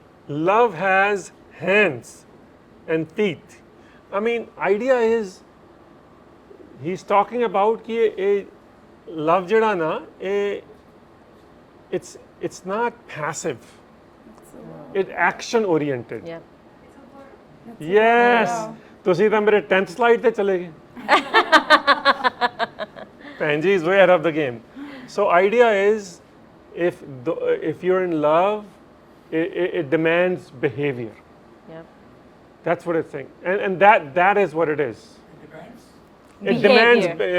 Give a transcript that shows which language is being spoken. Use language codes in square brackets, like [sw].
[en] Love has hands and feet. I mean, idea is, he's talking about कि love jada na, it's not passive. It's action oriented. Yeah. Yes. [pa] ਤੁਸੀਂ ਤਾਂ ਮੇਰੇ [en] 10th slide [pa] ਤੇ ਚਲੇ ਗਏ. [en] Panji is way ahead of the game. So idea is, if you're in love, it demands behavior. Yeah. That's what it's saying, and that is what it is. It Behavior.